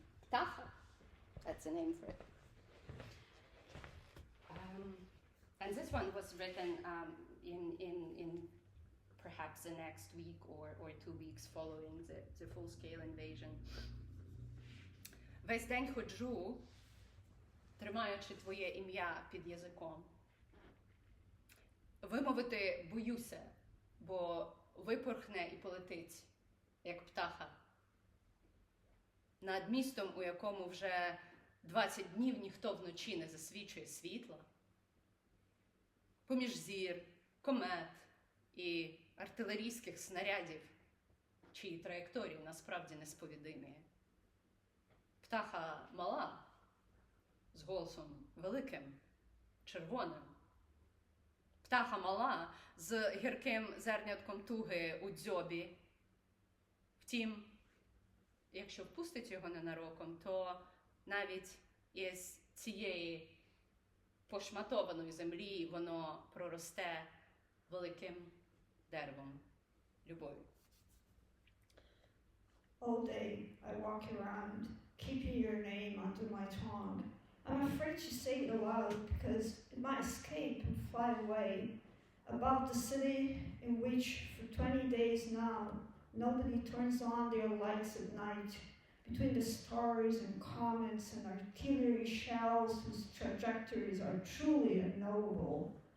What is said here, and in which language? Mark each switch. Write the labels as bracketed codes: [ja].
[en] Ptacha. That's the name for it. And this one was written in perhaps the next week or 2 weeks following the full-scale invasion. [uk] Весь день ходжу, тримаючи твоє ім'я під язиком. Вимовити боюся, бо випорхне і полетить, як птаха. Над містом, у якому вже 20 днів ніхто вночі не засвічує світла. Поміж зір, комет і артилерійських снарядів, чиї траєкторії насправді несповідимі. Птаха мала, з голосом великим, червоним. Птаха мала, з гірким зернятком туги у дзьобі. Втім, якщо впустить його ненароком, то навіть із цієї пошматованої землі воно проросте великим деревом любові. [en] All day I walk around, keeping your name under my tongue. I'm afraid to say it aloud because it might escape and fly away above the city in which for 20 days now nobody turns on their lights at night, between the stars and comets and artillery shells whose trajectories are truly unknowable.